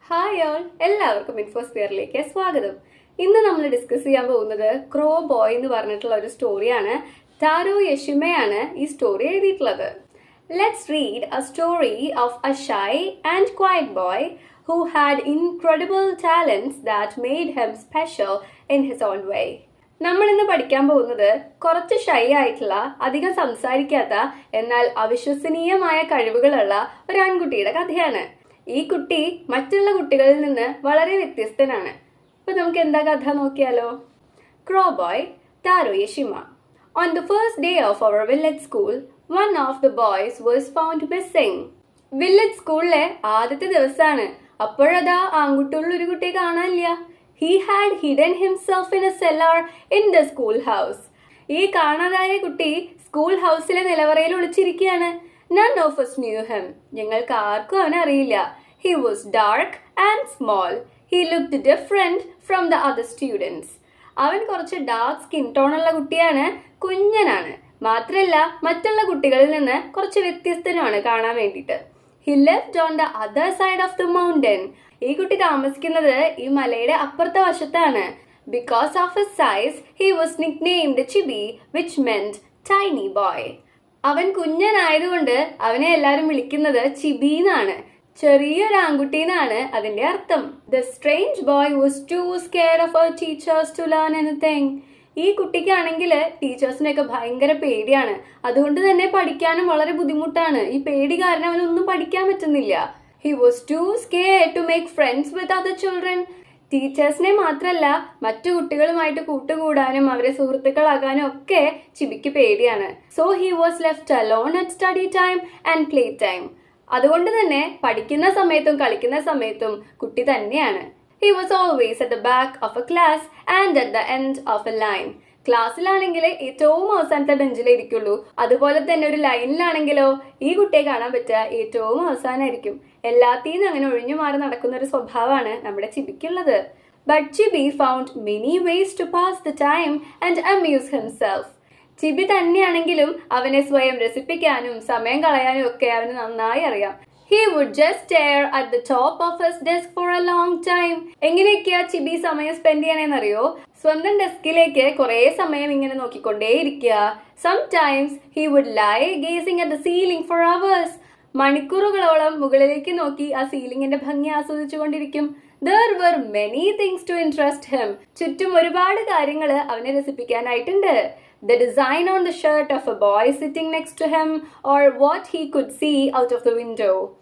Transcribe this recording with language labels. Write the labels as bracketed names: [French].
[Malayalam] Hi all, എല്ലാവർക്കും ഇൻഫോസ്ഫിയറിലേക്ക് സ്വാഗതം. ഇന്ന് നമ്മൾ ഡിസ്കസ് ചെയ്യാൻ പോകുന്നത് ക്രോ ബോയ് എന്ന് പറഞ്ഞിട്ടുള്ള ഒരു സ്റ്റോറിയാണ്. ടാരോ യഷിമയാണ് ഈ സ്റ്റോറി എഴുതിയിട്ടുള്ളത്. [English] Let's read a story of a shy and quiet boy who had incredible talents that made him special in his own way. [Malayalam] നമ്മൾ ഇന്ന് പഠിക്കാൻ പോകുന്നത് കുറച്ച് ഷൈ ആയിട്ടുള്ള, അധികം സംസാരിക്കാത്ത, എന്നാൽ അവിശ്വസനീയമായ കഴിവുകളുള്ള ഒരു ആൺകുട്ടിയുടെ കഥയാണ്. ഈ കുട്ടി മറ്റുള്ള കുട്ടികളിൽ നിന്ന് വളരെ വ്യത്യസ്തനാണ്. അപ്പൊ നമുക്ക് എന്താ കഥ നോക്കിയാലോ. ക്രോ boy, tarot യഷിമ. [English] On the first day of our village school, one of the boys was found missing. [Malayalam] Village സ്കൂളിലെ ആദ്യത്തെ ദിവസമാണ്. അപ്പോഴതാ ആൺകുട്ടിയുള്ള ഒരു കുട്ടിയെ കാണാനില്ല. [English] He had hidden himself in a cellar in the school house. [Malayalam] ഈ കാണാതായ കുട്ടി സ്കൂൾ ഹൗസിലെ നിലവറയിൽ ഒളിച്ചിരിക്കുകയാണ്. [English] None of us knew him. [Malayalam] ഞങ്ങൾക്ക് ആർക്കും അവനെ അറിയില്ല. [English] He was dark and small. He looked different from the other students. [Malayalam] അവൻ കുറച്ച് ഡാർക്ക് സ്കിൻ ടോൺ ഉള്ള കുട്ടിയാണ്, കുഞ്ഞനാണ്. മാത്രല്ല മറ്റുള്ള കുട്ടികളിൽ നിന്ന് കുറച്ച് വ്യത്യസ്തനാണ് കാണാൻ വേണ്ടിയിട്ട്. [English] He lived on the other side of the mountain. [Malayalam] ഈ കുട്ടി താമസിക്കുന്നത് ഈ മലയുടെ അപ്പുറത്തെ വശത്താണ്. [English] Because of his size, he was nicknamed Chibi, which meant tiny boy. [Malayalam] അവൻ കുഞ്ഞനായതുകൊണ്ട് അവനെ എല്ലാവരും വിളിക്കുന്നത് ചിബി എന്നാണ്. ചെറിയൊരു ആൺകുട്ടിന്നാണ് അതിന്റെ അർത്ഥം. [English] The strange boy was too scared of our teachers to learn anything. [Malayalam] ഈ കുട്ടിക്കാണെങ്കിൽ ടീച്ചേഴ്സിനെയൊക്കെ ഭയങ്കര പേടിയാണ്. അതുകൊണ്ട് തന്നെ പഠിക്കാനും വളരെ ബുദ്ധിമുട്ടാണ്. ഈ പേടി കാരണം അവനൊന്നും പഠിക്കാൻ പറ്റുന്നില്ല. [English] He was too scared to make friends with other children. [Malayalam] ടീച്ചേഴ്സിനെ മാത്രല്ല മറ്റു കുട്ടികളുമായിട്ട് കൂട്ടുകൂടാനും അവരെ സുഹൃത്തുക്കളാകാനും ഒക്കെ ചിബിക്ക് പേടിയാണ്. [English] So he was left alone at study time and play time. [Malayalam] അതുകൊണ്ട് തന്നെ പഠിക്കുന്ന സമയത്തും കളിക്കുന്ന സമയത്തും കുട്ടി തന്നെയാണ്. [English] He was always at the back of a class and at the end of a line. [Malayalam] ക്ലാസ്സിലാണെങ്കിൽ ഏറ്റവും അവസാനത്തെ ബെഞ്ചിലേ ഇരിക്കുള്ളൂ. അതുപോലെ തന്നെ ഒരു ലൈനിലാണെങ്കിലോ ഈ കുട്ടിയെ കാണാൻ പറ്റുക ഏറ്റവും അവസാനമായിരിക്കും. എല്ലാത്തിനും അങ്ങനെ ഒഴിഞ്ഞു മാറി നടക്കുന്ന ഒരു സ്വഭാവമാണ് നമ്മുടെ ചിബിക്കുള്ളത്. [English] But Chibi found many ways to pass the time and amuse himself. [Malayalam] ചിബി തന്നെയാണെങ്കിലും അവനെ സ്വയം രസിപ്പിക്കാനും സമയം കളയാനും ഒക്കെ അവന് നന്നായി അറിയാം. [English] He would just stare at the top of his desk for a long time. [Malayalam] എങ്ങനെയൊക്കെയാ ചിബി സമയം സ്പെൻഡ് ചെയ്യണേന്നറിയോ? സ്വന്തം ഡെസ്കിലേക്ക് കുറെ സമയം ഇങ്ങനെ നോക്കിക്കൊണ്ടേയിരിക്കുക. [English] Sometimes he would lie gazing at the ceiling for hours. [Malayalam] മണിക്കൂറുകളോളം മുകളിലേക്ക് നോക്കി ആ സീലിംഗിന്റെ ഭംഗി ആസ്വദിച്ചുകൊണ്ടിരിക്കും. [English] There were many things to interest him. [Malayalam] ചുറ്റും ഒരുപാട് കാര്യങ്ങൾ അവനെ രസിപ്പിക്കാനായിട്ടുണ്ട്. [English] The design on the shirt of a boy sitting next to him, or what he could see out of the window.